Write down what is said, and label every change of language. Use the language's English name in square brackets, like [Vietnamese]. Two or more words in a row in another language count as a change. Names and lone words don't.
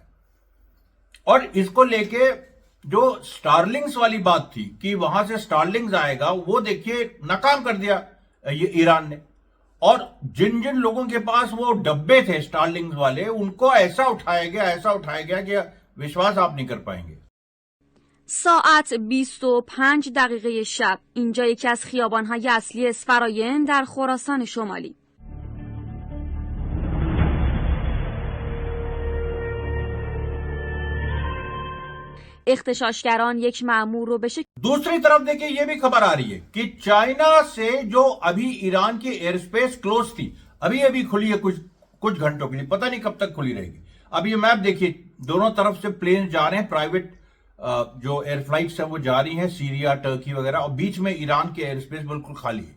[Hindi] और इसको लेके जो स्टारलिंक्स वाली बात थी कि वहां से स्टारलिंक्स आएगा, वो देखिए नाकाम कर दिया ये ईरान ने। और जिन जिन लोगों के पास वो डब्बे थे स्टारलिंक्स वाले, उनको ऐसा उठाया गया कि विश्वास आप नहीं कर पाएंगे। [Persian] ساعت 25 دقیقه شب اینجا یکی از خیابان‌های اصلی اسفراین در خراسان شمالی. اغتشاشگران یک مأمور رو به شکل [Hindi] दूसरी तरफ देखिए ये भी खबर आ रही है कि चाइना से जो अभी ईरान की [English] air space close [Hindi] थी, अभी खुली है कुछ घंटों के लिए, पता नहीं कब तक खुली रहेगी। अब ये मैप देखिए, दोनों तरफ से प्लेन जा रहे हैं, प्राइवेट जो [English] air flights [Hindi] है वो जारी हैं सीरिया, टर्की वगैरह, और बीच में ईरान के [English] air space [Hindi] बिल्कुल खाली है।